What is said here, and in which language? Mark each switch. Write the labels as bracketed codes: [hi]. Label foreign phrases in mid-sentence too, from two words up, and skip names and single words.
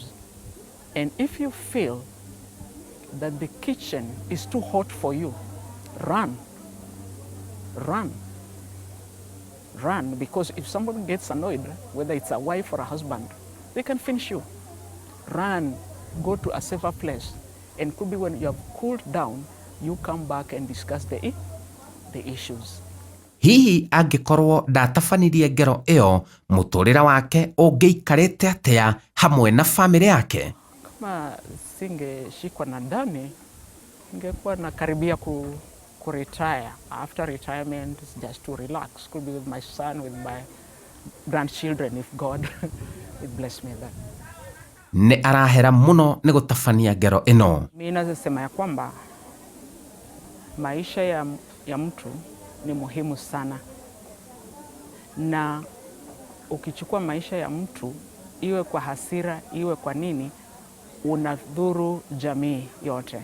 [en] And if you feel that the kitchen is too hot for you, run, because if someone gets annoyed, whether it's a wife or a husband, they can finish you. Run, go to a safer place, and could be when you have cooled down, you come back and discuss the issues. [ki] Hihi angikorwo ndatabanirie ngero iyo, muturira wake ungiikarite atia hamwe na family yake? [sw] Kama singeshikwa na ndani, ningekuwa nakaribia retire. [en] After retirement, it's just to relax. Could be with my son, with my grandchildren, if God would bless me then. [ki] Ni arahera muno ni gutabania ngero ino. [sw] Mimi nasema ya kwamba maisha ya mtu ni muhimu sana, na ukichukua maisha ya mtu, iwe kwa hasira, iwe kwa nini, unadhuru jamii yote.